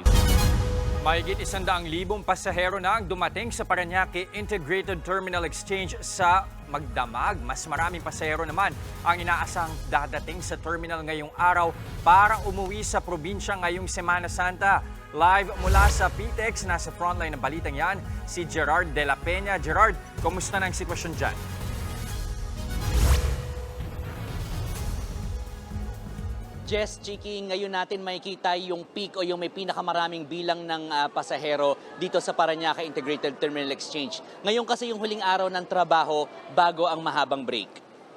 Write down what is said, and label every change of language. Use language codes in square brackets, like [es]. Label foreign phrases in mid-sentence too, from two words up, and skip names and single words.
[tl] Mahigit 100,000 pasahero na ang dumating sa Parañaque Integrated Terminal Exchange sa Magdamag. Mas maraming pasahero naman ang inaasang dadating sa terminal ngayong araw para umuwi sa probinsya ngayong Semana Santa. Live mula sa PTEX, nasa frontline ng balitang yan, si Gerard de la Peña. Gerard, kumusta na ang sitwasyon dyan? Jess, Chiki, ngayon natin makikita yung peak o yung may pinakamaraming bilang ng pasahero dito sa Parañaque Integrated Terminal Exchange. Ngayon kasi yung huling araw ng trabaho bago ang mahabang break.